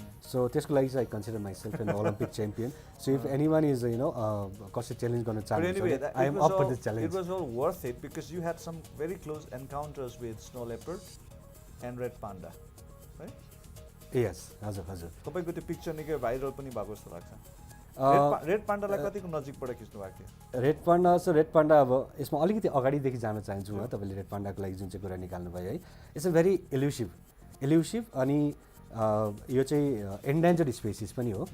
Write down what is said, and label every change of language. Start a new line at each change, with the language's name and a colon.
English: So त्यसको लागि चाहिँ I consider myself an Olympic champion. So if anyone is
Nepali: कसै च्यालेन्ज गर्न चाहनुहुन्छ
English: I am up for this challenge. It was all worth it because you had some very close encounters with snow leopard and red panda, right?
Nepali: यस हजुर तपाईँको त्यो picture निकै viral पनि भएको जस्तो लाग्छ. रेड पान्डालाई कतिको नजिकबाट खिच्नु भएको थियो? रेड पान्डा अब यसमा अलिकति अगाडिदेखि जान चाहन्छु म. तपाईँले रेड पान्डाको लागि जुन चाहिँ कुरा निकाल्नु भयो है
English: it's a very elusive
Nepali: अनि यो चाहिँ एन्डेन्जर्ड स्पेसिस पनि हो.